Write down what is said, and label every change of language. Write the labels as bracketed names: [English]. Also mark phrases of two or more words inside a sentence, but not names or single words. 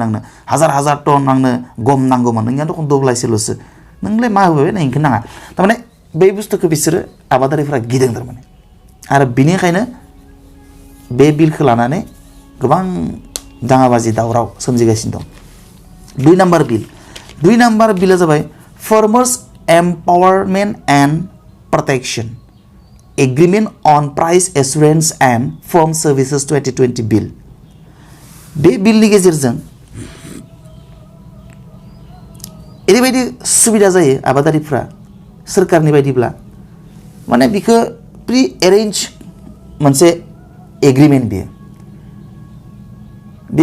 [Bodo] आंनो हाजार टन आंनो गम नांगौमोन नोंनिया दखन दब्लायसेल'सो नोंलाय मा होबाय नोंखौ नाङा थारमाने बै बुस्थुखौ बिसोरो आबादारिफ्रा गिदों थारमाने आरो बिनिखायनो बे बिलखौ लानानै गोबां दाङाबाजि दावराव सोमजिगासिनो दं दुई नाम्बार बिला जाबाय Farmers Empowerment and Protection Agreement on Price Assurance and Farm Services 2020 बिल बे बिलनि गेजेरजों ओरैबायदि सुबिदा जायो आबादारिफ्रा सोरखारनि बायदिब्ला माने बिखौ [English] pre arrange [Bodo] मोनसे एग्रिमेन्ट बे